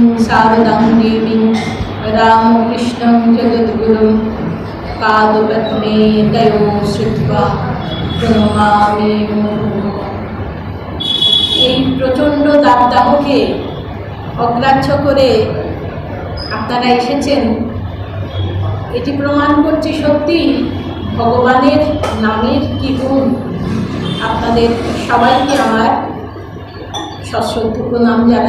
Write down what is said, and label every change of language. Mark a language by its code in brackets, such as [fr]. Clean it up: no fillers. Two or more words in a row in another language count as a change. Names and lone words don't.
[sa] शारदां देवीं रामकृष्णं जगद्गुरुं पादपद्मे तयोः श्रुत्वा प्रणमामि मुहुः। [bn] এই প্রচণ্ড দাবদাহকে অগ্রাহ্য করে আপনারা এসেছেন, এটি প্রমাণ করছে সত্যি ভগবানের নামের কি গুণ। আপনাদের সবাইকে আমার সশ্রদ্ধ প্রণাম জানাই।